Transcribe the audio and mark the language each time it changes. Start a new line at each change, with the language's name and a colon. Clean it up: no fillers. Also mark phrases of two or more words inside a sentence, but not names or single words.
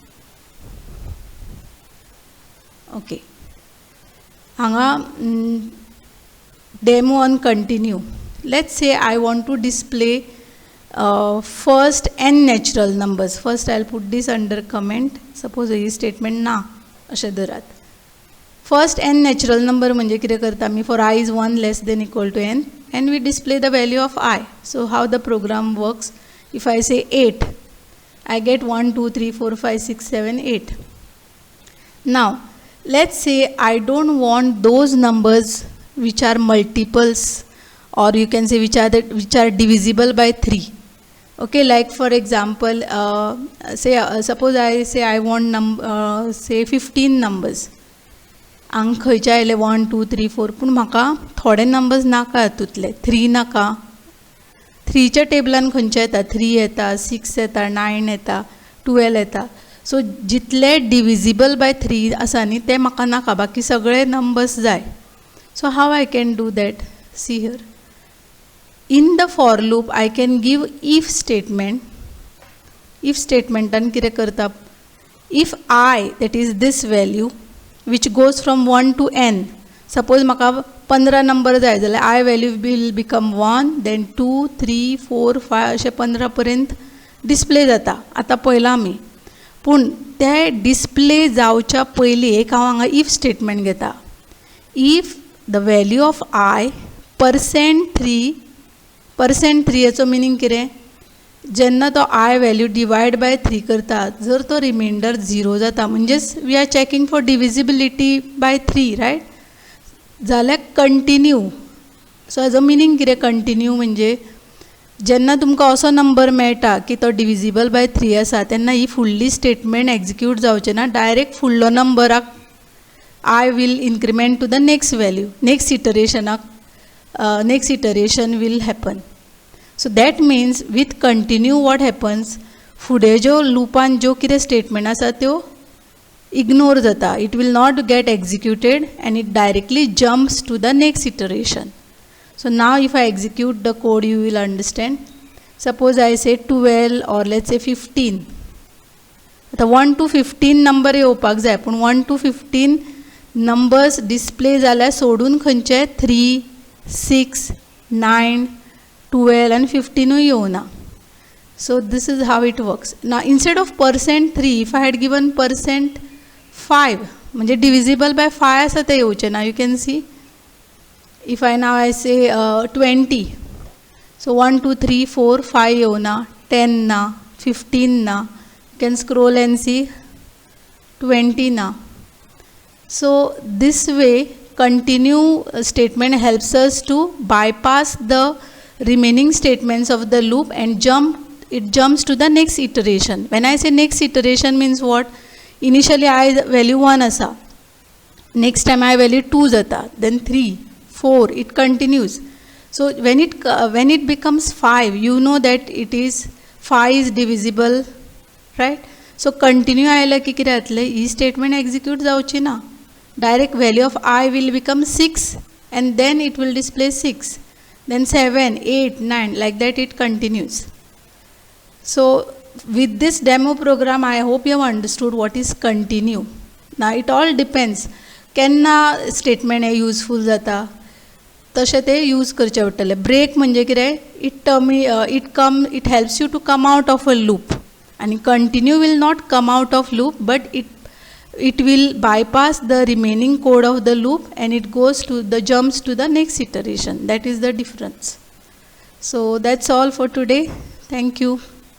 English: Okay. Hanga demo on continue. Let's say I want to display first n natural numbers. First I will put this under comment. Suppose this statement na
Konkani: अशें धरात.
English: First n natural number
Konkani: म्हणजे कितें करता आमी,
English: for I is 1 less than equal to n and we display the value of I. So how the program works, if I say 8, I get 1, 2, 3, 4, 5, 6, 7, 8. Now let's say I don't want those numbers which are multiples, or you can say which are divisible by 3. Okay, like for example, suppose I say I want say 15 numbers.
Konkani: हांगा खंयचे आयले 1 2 3 4 पूण म्हाका थोडे नंबर्स नाका हातूंतले 3 नाका 3 च्या टेबलान खंयचे येता 3 येता 6 येता 9 येता 12 येता सो जितले
English: divisible by 3
Konkani: आसा न्ही ते म्हाका नाका बाकी सगळे नंबर्स जाय सो हाव
English: I can do that see here in the for loop I can give if statement if statementan
Konkani: कितें करता
English: if I that is this value which goes from 1 to n suppose
Konkani: म्हाका 15 नंबर जाय जाल्यार
English: I value will become 1 then 2 3 4 5
Konkani: अशें 15 पर्यंत डिस्प्ले जाता आतां पळयलां आमी पूण ते डिस्प्ले जावच्या पयलीं एक हांव हांगा इफ स्टेटमेंट घेता
English: if the value of I
Konkani: %3 हेचो मिनींग कितें जेन्ना तो I वॅल्यू
English: divided by 3
Konkani: करता जर तो रिमाइंडर 0 जाता म्हणजेच
English: we are checking for divisibility by 3 right
Konkani: जाल्यार कंटिन्यू सो हेजो मिनींग कितें कंटिन्यू म्हणजे जेन्ना तुमकां असो नंबर मेळटा की तो
English: divisible by 3
Konkani: आसा तेन्ना ही फुडली स्टेटमेंट एग्जिक्यूट जावचें ना डायरेक्ट फुडलो नंबराक
English: I will increment to the next value next iteration will happen so that means with continue what happens
Konkani: फुडें ज्यो लुपान ज्यो कितें स्टेटमेंट आसा त्यो इग्नोर जाता
English: it will not get executed and it directly jumps to the next iteration so now if I execute the code you will understand suppose I say 12 or let's say 15
Konkani: आता 1 to 15 नंबर येवपाक जाय पूण 1 to 15 नंबर्स डिस्प्ले जाल्यार सोडून खंयचे 3 6 9 12
English: and 15 येवना so this is how it works now instead of %3 if I had given %5 म्हणजे divisible by 5
Konkani: आसा ते येवचे ना
English: you can see if I now I say 20 so 1 2 3 4 5 येवना 10 ना 15 ना you can scroll and see 20 ना so this way continue statement helps us to bypass the remaining statements of the loop and jumps to the next iteration when I say next iteration means what initially I value 1 asa next time I value 2 jata then 3 4 it continues so when it becomes 5 you know that it is 5 is divisible right so continue
Konkani: आयला की कितें जातलें ही statement execute जावची ना
English: direct value of I will become 6 and then it will display 6 then 7 8 9 like that it continues so with this demo program I hope you have understood what is continue now it all depends
Konkani: केन्ना स्टेटमेंट हे यूजफूल जाता तशें ते यूज करचे पडटले ब्रेक म्हणजे कितें
English: it helps you to come out of a loop आनी continue will not come out of loop but it will bypass the remaining code of the loop and it jumps to the next iteration. That is the difference. So that's all for today. Thank you.